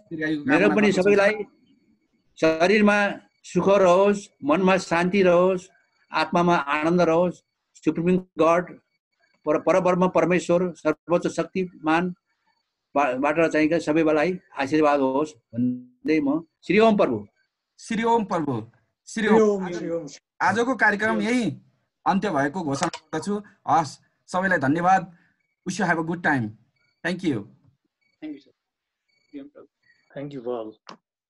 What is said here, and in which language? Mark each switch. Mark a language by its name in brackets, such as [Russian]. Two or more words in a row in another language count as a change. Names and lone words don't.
[Nepali] मेरो पनि सबैलाई शरीरमा सुख रहोस्, मनमा शान्ति रहोस्, आत्मामा आनन्द रहोस्। [English] supreme God [Nepali] परब्रह्म परमेश्वर सर्वोच्च शक्तिमान बाट चाहिँ सबैलाई आशीर्वाद होस् भन्दै म श्री ओम प्रभु। श्री ओम प्रभु। श्री ओम। आजको कार्यक्रम यही अन्त्य भएको घोषणा गर्दछु। हस् सबैलाई धन्यवाद। [English] wish you have a good time. thank you. thank you sir. thank you for